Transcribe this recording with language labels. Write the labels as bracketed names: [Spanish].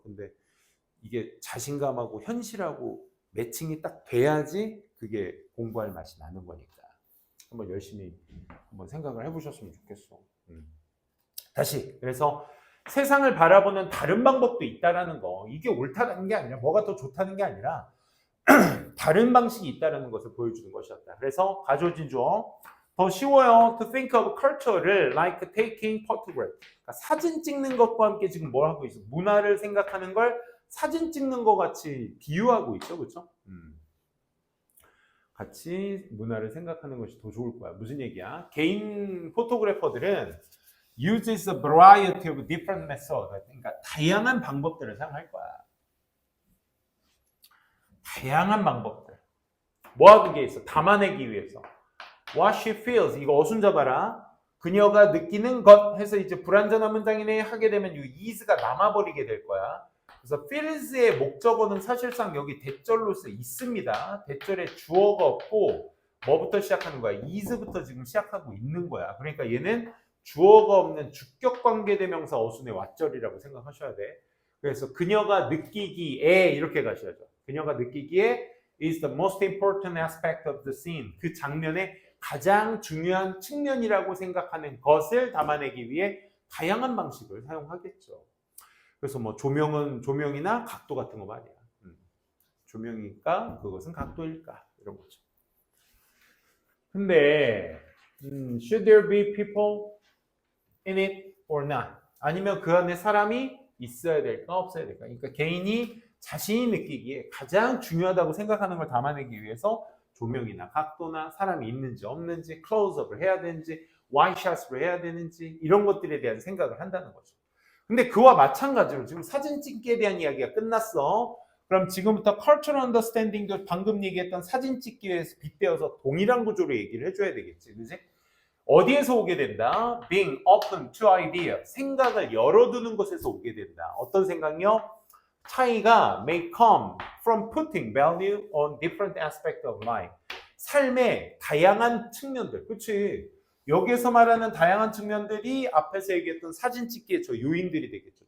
[Korean] 근데 이게 자신감하고 현실하고 매칭이 딱 돼야지 그게 공부할 맛이 나는 거니까 한번 열심히 한번 생각을 해보셨으면 좋겠어. 다시 그래서 세상을 바라보는 다른 방법도 있다라는 거 이게 옳다는 게 아니라 뭐가 더 좋다는 게 아니라 다른 방식이 있다라는 것을 보여주는 것이었다. 그래서 가져진 주어 더 쉬워요. [English] To think of culture를 like taking photograph. [Korean] 그러니까 사진 찍는 것과 함께 지금 뭘 하고 있어? 문화를 생각하는 걸 사진 찍는 것 같이 비유하고 있죠, 그렇죠? 같이 문화를 생각하는 것이 더 좋을 거야. 무슨 얘기야? 개인 포토그래퍼들은 [English] uses a variety of different methods. [Korean] 그러니까 다양한 방법들을 사용할 거야. 다양한 방법들. 뭐 하는 게 있어? 담아내기 위해서. [English] What she feels. [Korean] 이거 어순 잡아라. 그녀가 느끼는 것 해서 이제 불완전한 문장이네 하게 되면 이 is가 남아버리게 될 거야. 그래서 feels의 목적어는 사실상 여기 대절로서 있습니다. 대절에 주어가 없고 뭐부터 시작하는 거야? is부터 지금 시작하고 있는 거야. 그러니까 얘는 주어가 없는 주격 관계대명사 어순의 왓절이라고 생각하셔야 돼. 그래서 그녀가 느끼기에 이렇게 가셔야죠. 그녀가 느끼기에 [English] is the most important aspect of the scene. [Korean] 그 장면의 가장 중요한 측면이라고 생각하는 것을 담아내기 위해 다양한 방식을 사용하겠죠. 그래서 뭐 조명은 조명이나 각도 같은 거 말이야. 조명일까? 그것은 각도일까? 이런 거죠. 근데 [English] should there be people in it or not? [Korean] 아니면 그 안에 사람이 있어야 될까 없어야 될까? 그러니까 개인이 자신이 느끼기에 가장 중요하다고 생각하는 걸 담아내기 위해서 조명이나 각도나 사람이 있는지 없는지, 클로즈업을 해야 되는지, 와이샷을 해야 되는지 이런 것들에 대한 생각을 한다는 거죠. 근데 그와 마찬가지로 지금 사진 찍기에 대한 이야기가 끝났어. 그럼 지금부터 cultural understanding도 방금 얘기했던 사진 찍기에서 빗대어서 동일한 구조로 얘기를 해줘야 되겠지, 그지? 어디에서 오게 된다? [English] Being open to idea. [Korean] 생각을 열어두는 것에서 오게 된다. 어떤 생각이요? 차이가 [English] may come from putting value on different aspects of life. [Korean] 삶의 다양한 측면들. 그치? 여기에서 말하는 다양한 측면들이 앞에서 얘기했던 사진 찍기의 저 요인들이 되겠죠.